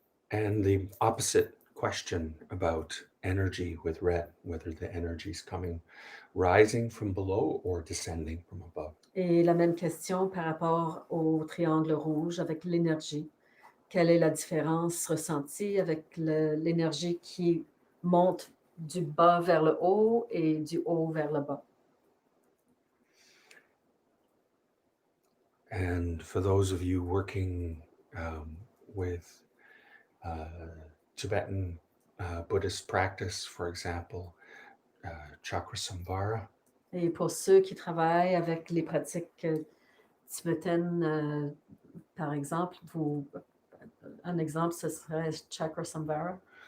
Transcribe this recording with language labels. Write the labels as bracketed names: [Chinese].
[English] And the opposite question about energy with red, whether the energy is coming rising from below or descending from above. [French] Et la même question par rapport au triangle rouge avec l'énergie. Quelle est la différence ressentie avec l'énergie qui monte du bas vers le haut et du haut vers le bas? [English] And for those of you working with Tibetan Buddhist practice, for example, chakra samvara, [French] Et pour ceux qui travaillent avec les pratiques tibétaines, par exemple, un exemple, ce serait chakra samvara.